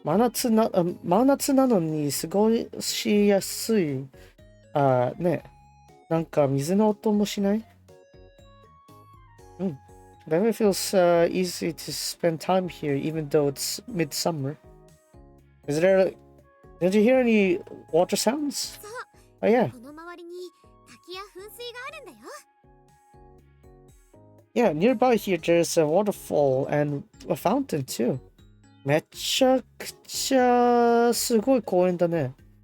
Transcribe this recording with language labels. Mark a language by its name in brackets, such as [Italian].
[Japanese] 真夏なのに過ごしやすい。ね。なんか水の音もしない？うん。 [English] It feels easy to spend time here even though it's midsummer. Is there... Did you hear any water sounds? Oh yeah. [Japanese] この周りに滝や噴水があるんだよ。 [English] Yeah, nearby here there's a waterfall and a fountain too. [Japanese] めちゃくちゃすごい公園だね。